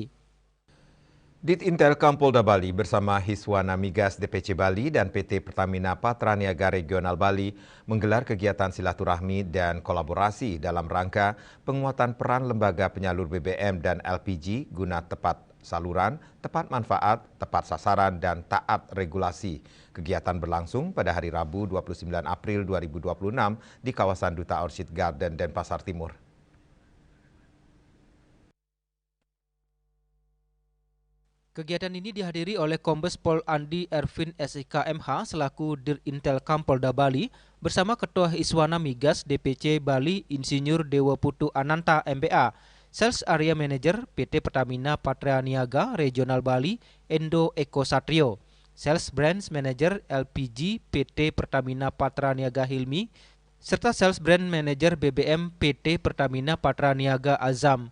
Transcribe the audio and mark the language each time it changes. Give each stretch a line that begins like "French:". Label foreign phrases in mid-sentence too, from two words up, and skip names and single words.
Indonesian: Ditintelkam Polda Bali bersama Hiswana Migas DPC Bali dan PT Pertamina Patraniaga Regional Bali menggelar kegiatan silaturahmi dan kolaborasi dalam rangka penguatan peran lembaga penyalur BBM dan LPG guna tepat saluran, tepat manfaat, tepat sasaran, dan taat regulasi. Kegiatan berlangsung pada hari Rabu 29 April 2026 di kawasan Duta Orchid Garden, Denpasar Timur. Kegiatan ini dihadiri oleh Kombes Pol Andi Ervin SIK MH selaku Dirintelkam Polda Bali bersama Ketua Hiswana Migas DPC Bali Insinyur Dewa Putu Ananta MBA, Sales Area Manager PT Pertamina Patraniaga Regional Bali Endo Eko Satrio, Sales Brands Manager LPG PT Pertamina Patraniaga Hilmi, serta Sales Brand Manager BBM PT Pertamina Patraniaga Azam.